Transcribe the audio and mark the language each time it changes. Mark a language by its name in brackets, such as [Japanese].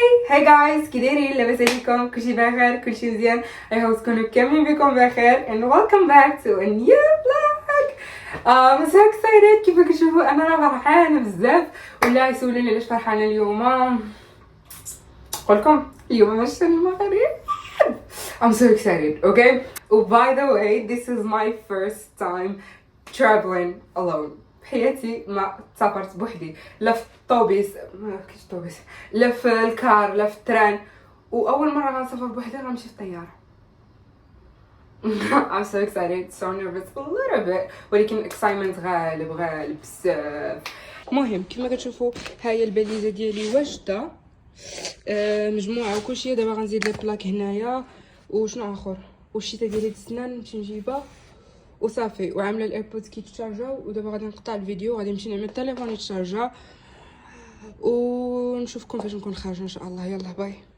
[English] Hey guys, [Arabic] كي دايرين؟ لاباس عليكم؟ كلشي بخير؟ كلشي مزيان؟ [English] I hope [Arabic] تكونوا كاملين بكم بخير [English] and welcome back to a new vlog. I'm so excited. [Arabic] كيف كتشوفوا انا راه فرحانه بزاف. ولا يسولوني علاش فرحانه اليوم؟ نقولكم اليوم ماشي المغرب. [English] I'm so excited, okay? By the way, this is my first time traveling alone. [Arabic] بحياتي ما سافرت بوحدي، لا في الطوبيس لا في الكار لا في التران، واول مره غنسافر بوحدي غنمشي في الطياره. [English] I'm so excited, so nervous a little bit، [Arabic] ولكن [English] excitement [Arabic] غالب بزاف. المهم كما كتشوفوا ها هي الباليزه ديالي واجده، مجموعه وكلشي. دابا غنزيد لي بلاك هنايا وشنو اخر، والشيته ديالي السنان نمشي نجيبها وصافي، وعامله الايربودز كيتشارجاو. ودابا غادي نقطع الفيديو، غادي نمشي نعمل التليفون يتشارجا، ونشوفكم فاش نكون خارجه ان شاء الله. يلا باي.